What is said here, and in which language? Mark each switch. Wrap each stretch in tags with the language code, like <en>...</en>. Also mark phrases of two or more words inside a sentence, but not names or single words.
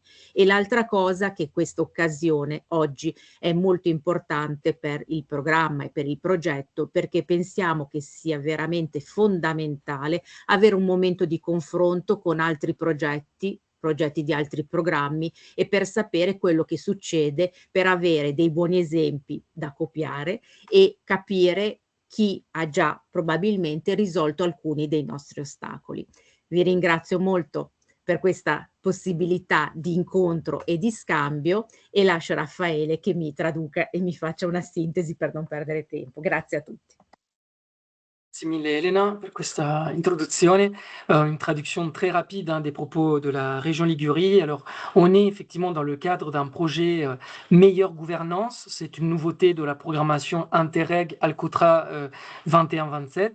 <it>E l'altra cosa, che questa occasione oggi è molto importante per il programma e per il progetto, perché pensiamo che sia veramente fondamentale avere un momento di confronto con altri progetti di altri programmi e per sapere quello che succede, per avere dei buoni esempi da copiare e capire chi ha già probabilmente risolto alcuni dei nostri ostacoli. Vi ringrazio molto per questa possibilità di incontro e di scambio e lascio a Raffaele che mi traduca e mi faccia una sintesi per non perdere tempo. Grazie a tutti.</it> <fr>Merci mille Elena pour cette introduction, une traduction très rapide des propos de la région Ligurie. Alors, on est effectivement dans le cadre d'un projet meilleure gouvernance. C'est une nouveauté de la programmation Interreg Alcotra 21-27.</fr>